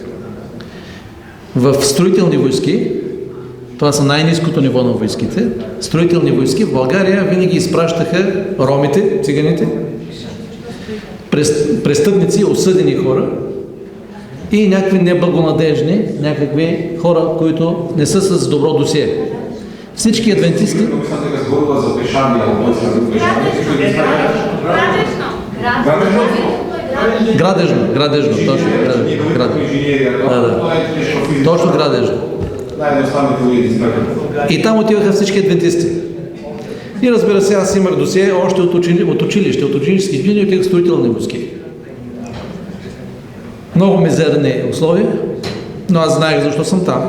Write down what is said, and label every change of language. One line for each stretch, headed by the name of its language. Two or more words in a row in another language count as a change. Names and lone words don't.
Bulgarian: В строителни войски, това са най-ниското ниво на войските, строителни войски в България винаги изпращаха ромите, циганите, престъпници, осъдени хора и някакви неблагонадежни, някакви хора, които не са с добро досие. Всички адвентисти,
Macedonian: Мислам дека зборува за пешани, ама тоа се пешани. градежно, точно, точно градежно.
Bulgarian: Най-едноставните уреди избрахме. И там отиваха всички адвентисти. И разбира се, аз имах досие още от училище, от ученически години отивах в строителни войски. Много мизерни условия, но аз знаех защо съм там.